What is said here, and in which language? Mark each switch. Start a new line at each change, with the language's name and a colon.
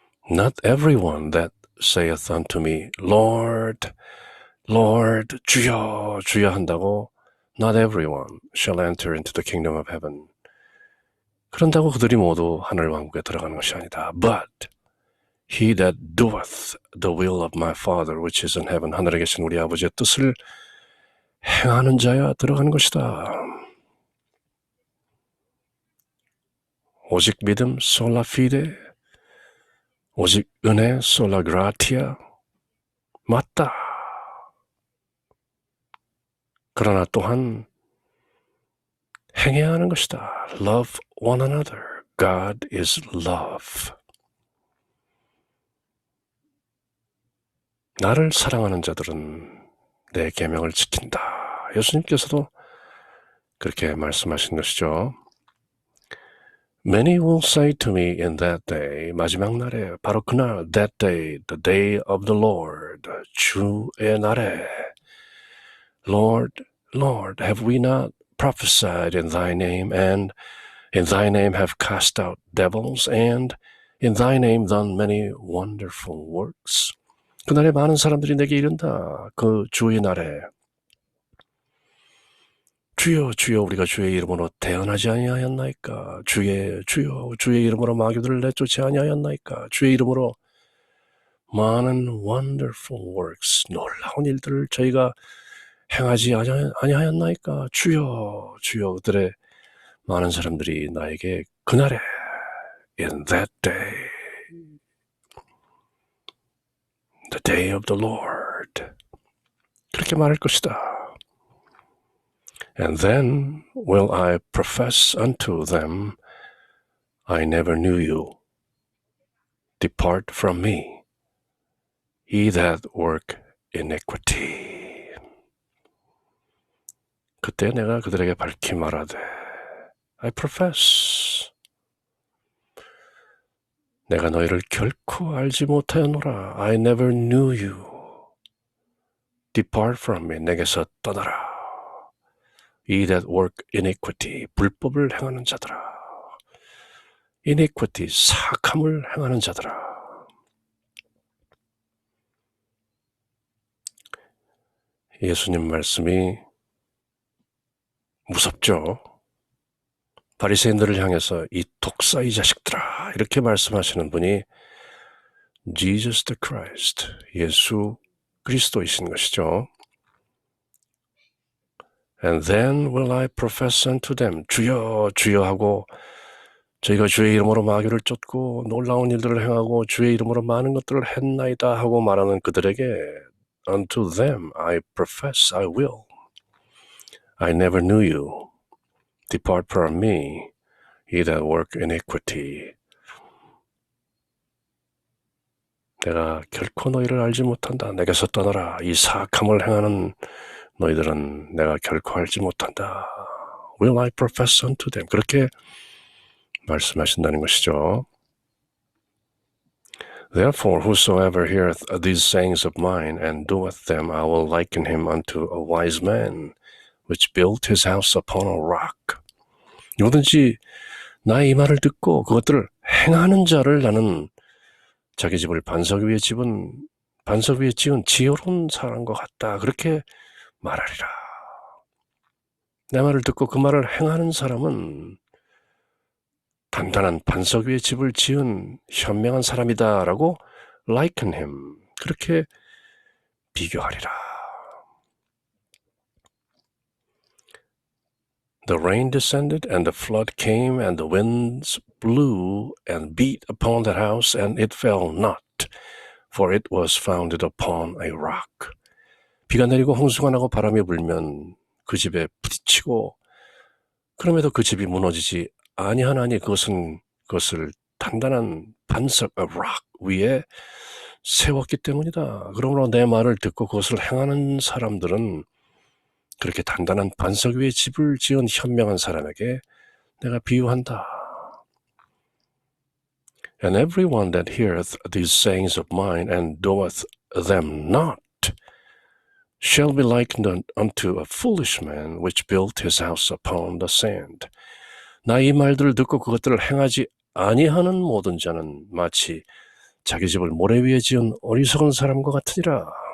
English: Not everyone that saith unto me, Lord, Lord,
Korean: 주여, 주여 한다고
English: Not everyone shall enter into the kingdom of heaven.
Korean: 그런다고 그들이 모두 하늘 왕국에 들어가는 것이 아니다.
English: But he that doeth the will of my Father which is in heaven.
Korean: 하늘에 계신 우리 아버지의 뜻을 행하는 자야 들어가는 것이다. 오직 믿음, 솔라 피데, 오직 은혜, 솔라 그라티아, 맞다. 그러나 또한 행해야 하는 것이다.
English: Love one another. God is love.
Korean: 나를 사랑하는 자들은 내 계명을 지킨다. 예수님께서도 그렇게 말씀하신 것이죠.
English: Many will say to me in that day,
Korean: 마지막 날에, 바로 그날,
English: that day, the day of the Lord,
Korean: 주의 날에,
English: Lord, Lord, have we not prophesied in thy name, and in thy name have cast out devils, and in thy name done many wonderful works?
Korean: 그날에 많은 사람들이 내게 이른다. 그 주의 날에, 주여 주여 우리가 주의 이름으로 대언하지 아니하였나이까? 주여 주의 이름으로 마귀들을 내쫓지 아니하였나이까? 주의 이름으로 많은
English: wonderful works,
Korean: 놀라운 일들을 저희가 행하지 아니하였나이까? 주여 주여. 그들의 많은 사람들이 나에게 그날에
English: in that day, the day of the Lord,
Korean: 그렇게 말할 것이다.
English: And then will I profess unto them, I never knew you. Depart from me, ye that work iniquity.
Korean: 그때 내가 그들에게 밝히 말하되,
English: I profess.
Korean: 내가 너희를 결코 알지 못하였노라.
English: I never knew you. Depart from me.
Korean: 내게서 떠나라.
English: Ye that work iniquity,
Korean: 불법을 행하는 자들아. iniquity, 사악함을 행하는 자들아. 예수님 말씀이 무섭죠. 바리새인들을 향해서 이 독사의 자식들아, 이렇게 말씀하시는 분이 Jesus the Christ, 예수 그리스도이신 것이죠.
English: And then will I profess unto them,
Korean: 주여 주여 하고 저희가 주의 이름으로 마귀를 쫓고 놀라운 일들을 행하고 주의 이름으로 많은 것들을 했나이다 하고 말하는 그들에게
English: unto them I profess, I will. I never knew you. Depart from me, ye that work iniquity.
Korean: 내가 결코 너희를 알지 못한다. 내게서 떠나라. 이 사악함을 행하는 너희들은 내가 결코 알지 못한다.
English: Will I profess unto them.
Korean: 그렇게 말씀하신다는 것이죠.
English: Therefore, whosoever heareth these sayings of mine and doeth them, I will liken him unto a wise man, which built his house upon a rock.
Korean: 누구든지 나의 이 말을 듣고 그것들을 행하는 자를 나는 자기 집을 반석 위에 지은 지혜로운 사람과 같다. 그렇게 말하리라. 내 말을 듣고 그 말을 행하는 사람은 단단한 반석 위에 집을 지은 현명한 사람이다라고
English: liken him.
Korean: 그렇게 비교하리라.
English: The rain descended, and the flood came, and the winds blew and beat upon that house, and it fell not, for it was founded upon a rock.
Korean: 비가 내리고 홍수가 나고 바람이 불면 그 집에 부딪히고 그럼에도 그 집이 무너지지 아니하나니 그것을 단단한 반석,
English: a rock
Korean: 위에 세웠기 때문이다. 그러므로 내 말을 듣고 그것을 행하는 사람들은 그렇게 단단한 반석 위에 집을 지은 현명한 사람에게 내가 비유한다.
English: And everyone that heareth these sayings of mine and doeth them not shall be likened unto a foolish man which built his house upon the sand.
Korean: 나 이 말들을 듣고 그것들을 행하지 아니하는 모든 자는 마치 자기 집을 모래 위에 지은 어리석은 사람과 같으니라.